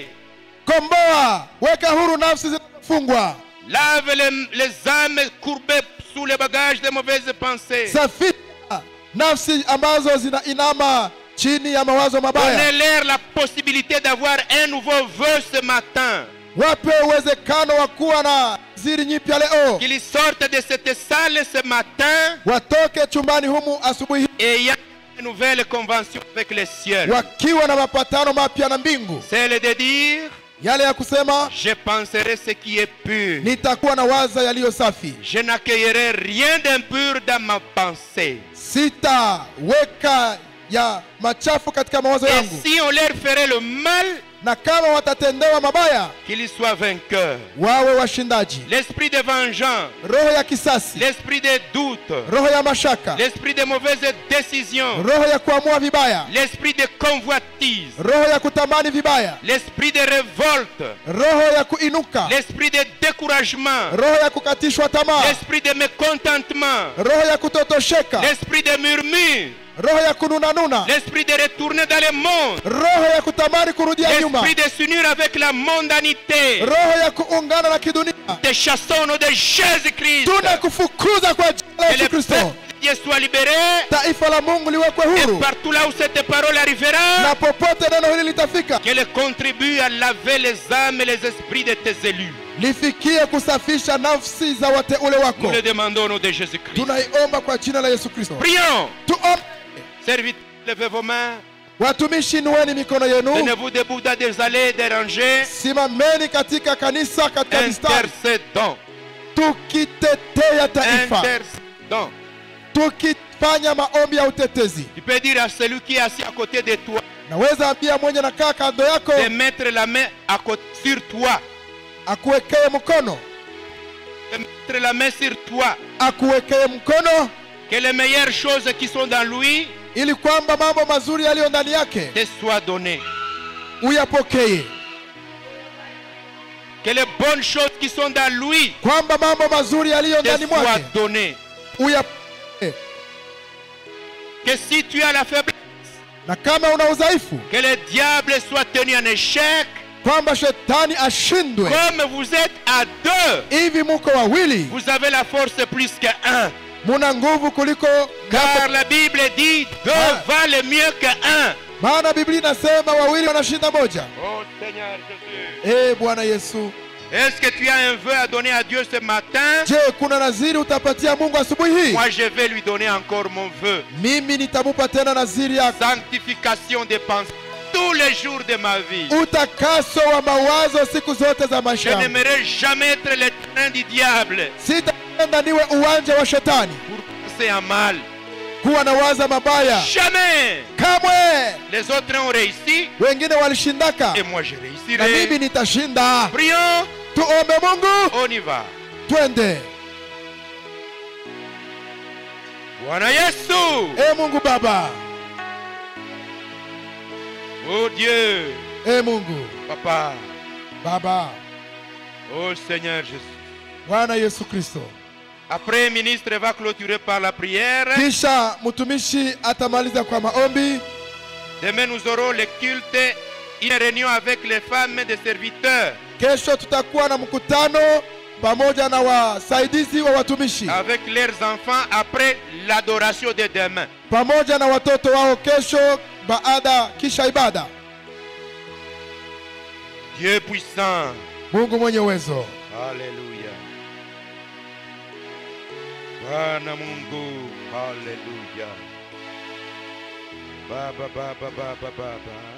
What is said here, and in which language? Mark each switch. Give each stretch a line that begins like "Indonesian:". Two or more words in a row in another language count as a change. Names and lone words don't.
Swahili: Komboa, weka huru nafsi zinazofungwa,
French: Lave les âmes courbées sous les bagages de mauvaises pensées.
Swahili: safisha nafsi ambazo zinainama chini ya mawazo mabaya.
French: Donnez-leur la possibilité d'avoir un nouveau vœu ce matin.
Swahili: Wape uwezekano wa kuwa na ziri nyipya leo,
French: Qu'ils sortent de cette salle ce matin
Swahili: watoke chumbani humu asubuhi hii
French: ayant une nouvelle convention avec le ciel.
Swahili: wakiwa na mapatano mapya na mbingu,
French: C'est de dire,
Swahili: yale ya kusema
French: je penserai ce qui est pur.
Swahili: nitakuwa na waza yaliyo safi,
French: Je n'accueillerai rien d'impur dans ma pensée.
Swahili: sitaweka ya machafu katika mawazo
French: Et
Swahili: yangu,
French: si on leur ferait le mal,
Swahili: na kama watatendewa mabaya
French: qu'ils soient vainqueurs.
Swahili: wawe washindaji.
French: L'esprit de vengeance,
Swahili: Roho ya kisasi,
French: l'esprit de doute,
Swahili: roho ya mashaka,
French: l'esprit de mauvaise décision,
Swahili: roho ya kuamua vibaya,
French: l'esprit de convoitise,
Swahili: roho ya kutamani vibaya,
French: l'esprit de révolte,
Swahili: roho ya kuinuka,
French: l'esprit de découragement,
Swahili: roho ya kukatishwa tamaa,
French: l'esprit de mécontentement,
Swahili: roho ya kutotosheka,
French: l'esprit de murmure,
Swahili: roho ya kununanuna,
French: l'esprit de retourner dans le monde,
Swahili: roho ya kutamani kurudia nyuma,
French: l'esprit de s'unir avec la mondanité.
Swahili: roho ya kuungana na kidunia.
French: Te chassons au nom de Jésus-Christ.
Swahili: Tunakufukuza kwa jina la
French: Que
Swahili: Yesu
French: le
Swahili: Kristo.
French: peuple de Dieu soit libéré.
Swahili: Taifa la Mungu liwekwe
French: Et
Swahili: huru,
French: partout là où cette parole arrivera,
Swahili: na popote neno hili litafika
French: qu'elle contribue à laver les âmes et les esprits de tes élus.
Swahili: lifikie kusafisha nafsi za wateule
French: Nous
Swahili: wako.
French: le demandons au nom de Jésus-Christ.
Swahili: Tunaiomba kwa jina la Yesu Kristo.
French: Prions.
Swahili: Tuombe.
French: Serviteurs, levez vos mains.
Swahili: Watumishi, nueni mikono yenu,
French: Tenez-vous debout dans des allées dérangées.
Swahili: simameni katika kanisa, katika mistari,
French: Intercédons.
Swahili: tukitetea taifa,
French: Intercédons.
Swahili: tukifanya maombi ya utetezi.
French: Tu peux dire à celui qui est assis à côté de toi
Swahili: Naweza ambia mwenye nakaa kando yako
French: de mettre la main à côté sur toi.
Swahili: akuwekee mkono,
French: De mettre la main sur toi.
Swahili: akuwekee mkono,
French: Que les meilleures choses qui sont dans lui
Swahili: ili kwamba mambo mazuri yaliyo ndani yake
French: te soient données.
Swahili: uyapokee,
French: Que les bonnes choses qui sont dans lui
Swahili: kwamba mambo mazuri yaliyo
French: te
Swahili: ndani
French: soient
Swahili: mwake
French: données.
Swahili: uyapokee,
French: Que si tu as la faiblesse,
Swahili: na kama una udhaifu,
French: que le diable soit tenu en échec.
Swahili: kwamba shetani ashindwe.
French: Comme vous êtes à deux,
Swahili: Hivi muko wawili,
French: vous avez la force plus qu'un.
Swahili: muna nguvu kuliko
French: Car la Bible dit deux valent mieux qu'un.
Swahili: maana Biblia inasema wawili wanashinda moja.
French: Oh Seigneur Jésus.
Swahili: Bwana Yesu,
French: Est-ce que tu as un vœu à donner à Dieu ce matin?
Swahili: je, kuna naziri utapatia Mungu asubuhi hii?
French: Moi je vais lui donner encore mon vœu.
Swahili: Mimi nitamupa tena naziri ya
French: Sanctification des pensées tous les jours de ma vie.
Swahili: utakaso wa mawazo siku zote za
French: Je
Swahili: maisha yangu.
French: n'aimerais jamais être le terrain du diable
Swahili: Sitapenda niwe uwanja wa shetani,
French: pour penser à mal.
Swahili: kuwa na waza mabaya.
French: Jamais.
Swahili: Kamwe.
French: Les autres ont réussi
Swahili: Wengine walishindaka
French: et moi je
Swahili: na
French: réussirai.
Swahili: mimi nitashinda.
French: Prions,
Swahili: Tuombe Mungu,
French: on y va.
Swahili: twende. Bwana Yesu. E Mungu Baba,
French: Oh Dieu,
Swahili: e Mungu
French: Papa,
Swahili: Baba,
French: oh Seigneur Jésus.
Swahili: Bwana Yesu Kristo.
French: Après, ministre va clôturer par la prière.
Swahili: Kisha mtumishi atamaliza kwa maombi.
French: Demain, nous aurons le culte, une réunion avec les femmes des serviteurs,
Swahili: Kesho tutakuwa na mkutano pamoja na wasaidizi wa watumishi
French: avec leurs enfants après l'adoration de demain.
Swahili: pamoja na watoto wao kesho baada kisha ibada.
French: Dieu puissant.
Swahili: Mungu mwenye uwezo. Alléluia. Bwana Mungu. Alléluia. Baba, Baba, Baba, Baba.